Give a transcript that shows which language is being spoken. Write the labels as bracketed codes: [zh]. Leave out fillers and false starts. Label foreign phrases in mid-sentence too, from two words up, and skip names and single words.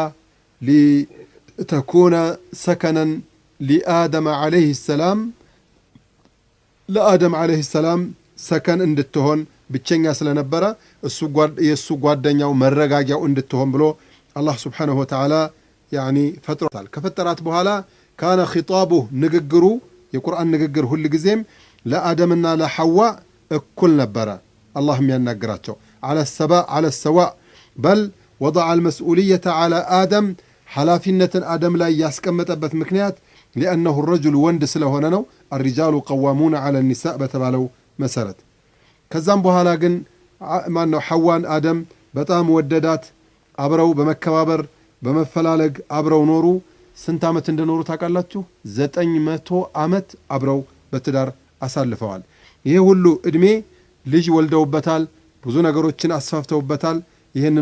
[ar] لتكون سكنا لآدم عليه السلام፣ لآدم عليه السلام [am] ሰከን እንድትሆን ብቸኛ ስለነበረ የእሱ ጓደኛው መረጋጊያው እንድትሆን ብሎ አላህ [ar] سبحانه وتعالى [am] ፈጥሮታል። ከፈጠራት በኋላ [ar] كان خطابه [am] ንግግሩ የቁርአን ንግግር ሁል ጊዜም ለአደምና ለሐዋ እኩል ነበረ። አላህ የሚያናግራቸው [ar] على السواء بل وضع المسؤولية على آدم [am] ኃላፊነትን አደም ላይ ያስቀመጠበት ምክንያት [ar] لأنه الرجل [am] ወንድ ስለሆነ ነው። [ar] الرجال قوامون على النساء [am] በተባለው መሰረት። ከዛም በኋላ ግን ሐዋን አደም በጣም ወደዳት። አብረው በመከባበር በመፈላለግ አብረው ኖሩ። ስንት ዓመት እንደኖሩ ታውቃላችሁ? 900 ዓመት አብረው በትዳር አሳልፈዋል። ይሄ ሁሉ ዕድሜ ልጅ ወልደውበታል። ብዙ ነገሮችን አስፋፍተውበታል። ይህንን